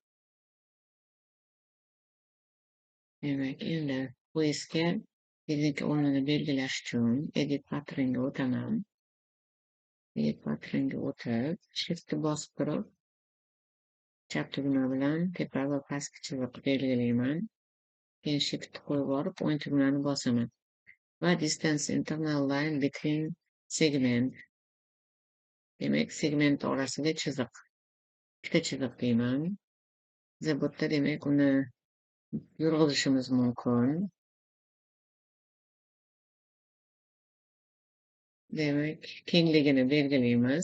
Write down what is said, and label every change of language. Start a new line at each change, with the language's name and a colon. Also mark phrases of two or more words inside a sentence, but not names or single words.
Uzbek: Demak, endi poyezdga belgi o'rnini belgilash uchun
English: edit patternga
Uzbek: o'taman.
English: Edit patternga
Uzbek: o'tib, shiftni bosib turib, chap tugma bilan tepa va pastki chiziq belgilayman. Keyin shiftni qo'yib borib, o'ng tugmani bosaman.
English: Va distance internal line between segment.
Uzbek: Demak, segment orasiga chiziq. Ikkita chiziq deyman. Biz bu yerda demak uni yurg'izishimiz mumkin. Demak, kengligini belgilaymiz.